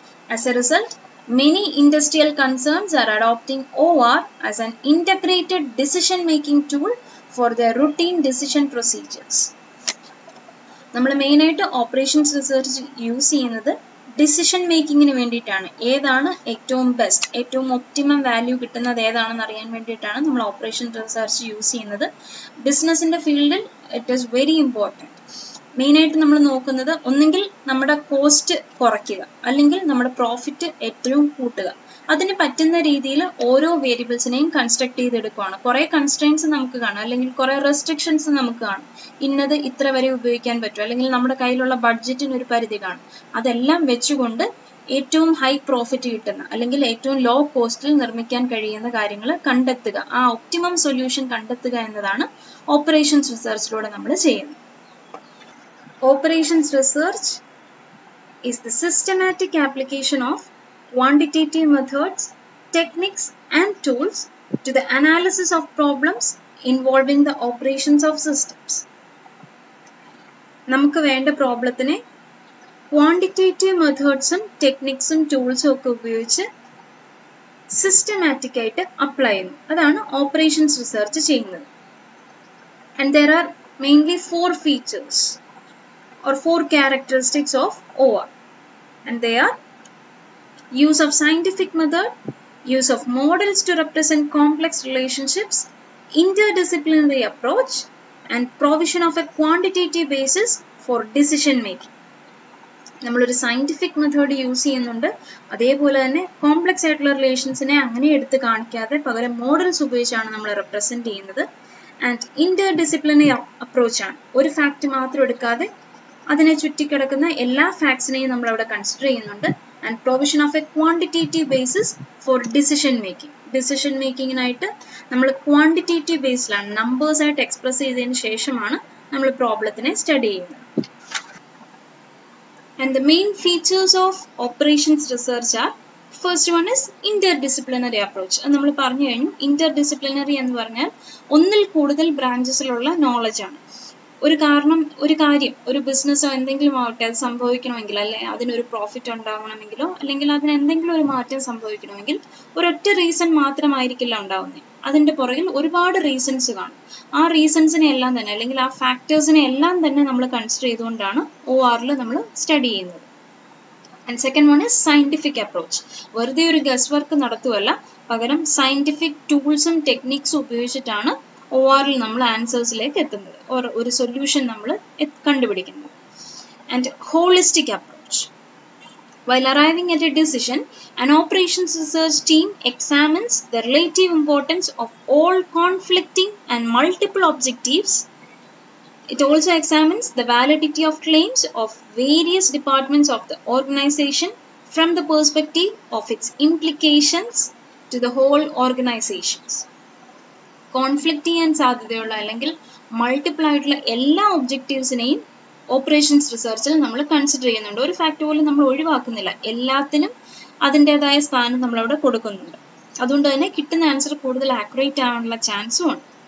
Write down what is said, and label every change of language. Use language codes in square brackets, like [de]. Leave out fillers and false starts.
[en] As a result, many industrial concerns are adopting OR as an integrated decision-making tool for their routine decision procedures. [ml] നമ്മൾ മെയിനായിട്ട് operations research use ചെയ്യുന്നത് decision മേക്കിങ്ങിന് വേണ്ടിയിട്ടാണ്. ഏതാണ് ഏറ്റവും best, ഏറ്റവും optimum value കിട്ടുന്നത് ഏതാണെന്ന് അറിയാൻ വേണ്ടിയിട്ടാണ് നമ്മൾ ഓപ്പറേഷൻ റിസർച്ച് യൂസ് ചെയ്യുന്നത്. ബിസിനസിന്റെ ഫീൽഡിൽ [en] It is very important. [ml] മെയിനായിട്ട് നമ്മൾ നോക്കുന്നത് ഒന്നെങ്കിൽ നമ്മുടെ കോസ്റ്റ് കുറയ്ക്കുക, അല്ലെങ്കിൽ നമ്മുടെ പ്രോഫിറ്റ് ഏറ്റവും കൂട്ടുക. അതിന് പറ്റുന്ന രീതിയിൽ ഓരോ വേരിയബിൾസിനെയും കൺസ്ട്രക്ട് ചെയ്തെടുക്കുകയാണ്. കുറേ കൺസ്ട്രെയിൻസ് നമുക്ക് കാണും, അല്ലെങ്കിൽ കുറേ റെസ്ട്രിക്ഷൻസ് നമുക്ക് കാണും. ഇന്നത് ഇത്ര വരെ ഉപയോഗിക്കാൻ പറ്റും, അല്ലെങ്കിൽ നമ്മുടെ കയ്യിലുള്ള ബഡ്ജറ്റിന് ഒരു പരിധി കാണും. അതെല്ലാം വെച്ചുകൊണ്ട് ഏറ്റവും ഹൈ പ്രോഫിറ്റ് കിട്ടുന്ന, അല്ലെങ്കിൽ ഏറ്റവും ലോ കോസ്റ്റിൽ നിർമ്മിക്കാൻ കഴിയുന്ന കാര്യങ്ങൾ കണ്ടെത്തുക, ആ ഒപ്റ്റിമം സൊല്യൂഷൻ കണ്ടെത്തുക എന്നതാണ് ഓപ്പറേഷൻസ് റിസർച്ചിലൂടെ നമ്മൾ ചെയ്യുന്നത്. [en] Operations research is the systematic application of quantitative methods, techniques and tools to the analysis of problems involving the operations of systems. [ml] നമുക്ക് വേണ്ട പ്രോബ്ലത്തിനെ ക്വാണ്ടിറ്റേറ്റീവ് മെത്തേഡ്സും ടെക്നിക്സും ടൂൾസും ഒക്കെ ഉപയോഗിച്ച് സിസ്റ്റമാറ്റിക് ആയിട്ട് അപ്ലൈ ചെയ്യുന്നു. അതാണ് ഓപ്പറേഷൻസ് റിസർച്ച് ചെയ്യുന്നത്. [en] And there are mainly 4 features or 4 characteristics of OR, and they are use of scientific method, use of models to represent complex relationships, interdisciplinary approach, and provision of a quantitative basis for decision making. [ml] നമ്മളൊരു scientific method use ചെയ്യുന്നുണ്ട്, അതേപോലെ തന്നെ complex ആയിട്ടുള്ള റിലേഷൻസിനെ അങ്ങനെ എടുത്ത് കാണിക്കാതെ പകരം models ഉപയോഗിച്ചാണ് നമ്മൾ റെപ്രസെന്റ് ചെയ്യുന്നത്. And interdisciplinary അപ്രോച്ചാണ്. ഒരു ഫാക്ട് മാത്രം എടുക്കാതെ അതിനെ ചുറ്റിക്കിടക്കുന്ന എല്ലാ ഫാക്ട്സിനെയും നമ്മൾ അവിടെ കൺസിഡർ ചെയ്യുന്നുണ്ട്. [en] And provision of a quantitative basis for decision making. [ml] Decision മേക്കിങ്ങിനായിട്ട് നമ്മൾ ക്വാണ്ടിറ്റേറ്റീവ് ബേസിലാണ്, നമ്പേഴ്സ് ആയിട്ട് എക്സ്പ്രസ് ചെയ്തതിന് ശേഷമാണ് നമ്മൾ പ്രോബ്ലത്തിനെ സ്റ്റഡി ചെയ്യുന്നത്. [en] And the main features of operations research are, first one is interdisciplinary approach. [ml] അത് നമ്മൾ പറഞ്ഞു കഴിഞ്ഞു. Interdisciplinary എന്ന് പറഞ്ഞാൽ ഒന്നിൽ കൂടുതൽ ബ്രാഞ്ചസിലുള്ള നോളജ് ആണ്. ഒരു കാര്യം ഒരു ബിസിനസ്സോ എന്തെങ്കിലും ആവട്ടെ, അത് സംഭവിക്കണമെങ്കിൽ, അല്ലെ അതിനൊരു പ്രോഫിറ്റ് ഉണ്ടാവണമെങ്കിലോ അല്ലെങ്കിൽ അതിന് എന്തെങ്കിലും ഒരു മാറ്റം സംഭവിക്കണമെങ്കിൽ ഒരൊറ്റ റീസൺ മാത്രമായിരിക്കില്ല ഉണ്ടാവുന്നത്. അതിന്റെ പുറകിൽ ഒരുപാട് റീസൺസ് കാണും. ആ റീസൺസിനെ എല്ലാം തന്നെ അല്ലെങ്കിൽ ആ ഫാക്ടേഴ്സിനെ എല്ലാം തന്നെ നമ്മൾ കൺസിഡർ ചെയ്തുകൊണ്ടാണ് ORൽ നമ്മൾ സ്റ്റഡി ചെയ്യുന്നത്. [en] And second one is scientific approach. [ml] വെറുതെ ഒരു ഗസ് വർക്ക് നടത്തുകയല്ല, പകരം സയന്റിഫിക് ടൂൾസും ടെക്നിക്സും ഉപയോഗിച്ചിട്ടാണ് ORൽ നമ്മൾ ആൻസേഴ്സിലേക്ക് എത്തുന്നത്, ഒരു സൊല്യൂഷൻ നമ്മൾ കണ്ടുപിടിക്കുന്നത്. [en] And holistic approach. While arriving at a decision, an operations research team examines the relative importance of all conflicting and multiple objectives. It also examines the validity of claims of various departments of the organization from the perspective of its implications to the whole organizations. [ml] Conflict ചെയ്യാൻ സാധ്യതയുള്ള അല്ലെങ്കിൽ multiple ആയിട്ടുള്ള എല്ലാ ഒബ്ജക്റ്റീവ്സിനെയും operations റിസർച്ചിൽ നമ്മൾ consider ചെയ്യുന്നുണ്ട്. ഒരു fact പോലും നമ്മൾ ഒഴിവാക്കുന്നില്ല, എല്ലാത്തിനും അതിൻ്റെതായ സ്ഥാനം നമ്മളവിടെ കൊടുക്കുന്നുണ്ട്. അതുകൊണ്ട് തന്നെ കിട്ടുന്ന ആൻസർ കൂടുതൽ ആക്യുറേറ്റ് ആവാനുള്ള ചാൻസും ഉണ്ട്.